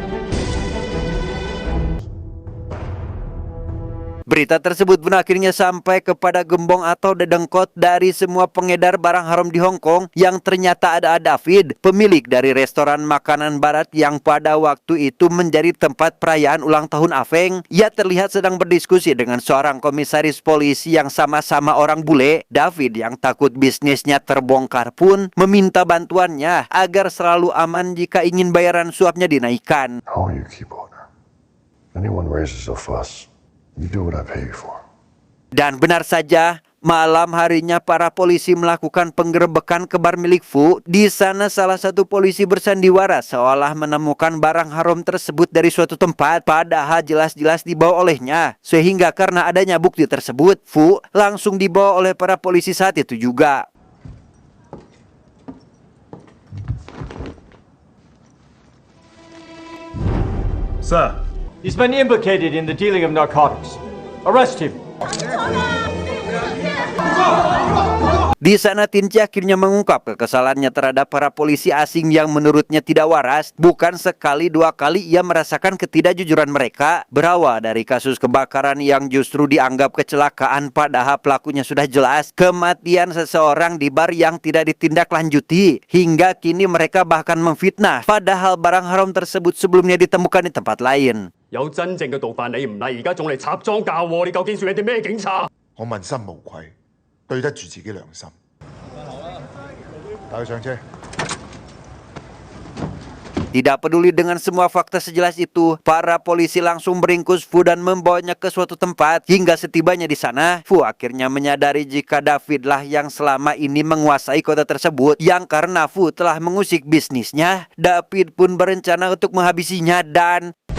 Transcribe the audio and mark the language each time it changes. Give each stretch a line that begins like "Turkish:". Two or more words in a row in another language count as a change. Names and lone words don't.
Indonesian: Berita tersebut pun akhirnya sampai kepada gembong atau dedengkot dari semua pengedar barang haram di Hong Kong yang ternyata ada David, pemilik dari restoran makanan barat yang pada waktu itu menjadi tempat perayaan ulang tahun Afeng. Ia terlihat sedang berdiskusi dengan seorang komisaris polisi yang sama-sama orang bule. David yang takut bisnisnya terbongkar pun meminta bantuannya agar selalu aman jika ingin bayaran suapnya dinaikkan.
English: How you keep order? Anyone raises a fuss, you do what I pay you for.
Indonesian: Dan benar saja, malam harinya para polisi melakukan penggerebekan ke bar milik Fu. Di sana salah satu polisi bersandiwara seolah menemukan barang haram tersebut dari suatu tempat, padahal jelas-jelas dibawa olehnya. Sehingga karena adanya bukti tersebut, Fu langsung dibawa oleh para polisi saat itu juga.
English: Sir, he's been implicated in the dealing of narcotics. Arrest him.
Indonesian: Di sana Tinci akhirnya mengungkap kekesalannya terhadap para polisi asing yang menurutnya tidak waras. Bukan sekali dua kali ia merasakan ketidakjujuran mereka. Berawal dari kasus kebakaran yang justru dianggap kecelakaan padahal pelakunya sudah jelas. Kematian seseorang di bar yang tidak ditindaklanjuti. Hingga kini mereka bahkan memfitnah padahal barang haram tersebut sebelumnya ditemukan di tempat lain.
Cantonese: 有真正嘅毒販你唔嚟，而家仲嚟插贓嫁禍，你究竟算係啲咩警察？我問心無愧，對得住自己良心。帶佢上車。
Indonesian: Tidak peduli dengan semua fakta sejelas itu, para polisi langsung meringkus Fu dan membawanya ke suatu tempat. Hingga setibanya di sana, Fu akhirnya menyadari jika Davidlah yang selama ini menguasai kota tersebut. Yang karena Fu telah mengusik bisnisnya, David pun berencana untuk menghabisinya dan...